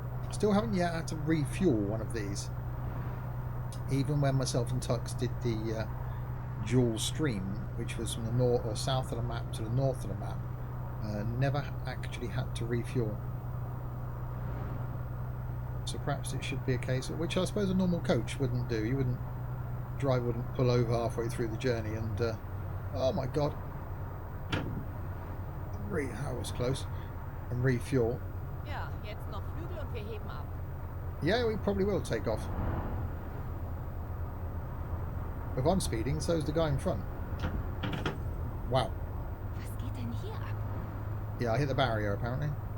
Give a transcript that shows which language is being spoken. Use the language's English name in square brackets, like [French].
[English] Still haven't yet had to refuel one of these. Even when myself and Tux did the dual stream, which was from the north or south of the map to the north of the map, never actually had to refuel. So perhaps it should be a case of, which I suppose a normal coach wouldn't do. You wouldn't. Driver wouldn't pull over halfway through the journey and oh my god, that was close, and refuel. [German] Ja, jetzt noch Flügel und wir heben ab. [English] Yeah, we probably will take off. If I'm speeding, so's the guy in front. Wow. [German] Was geht denn hier ab? [English] Yeah, I hit the barrier apparently.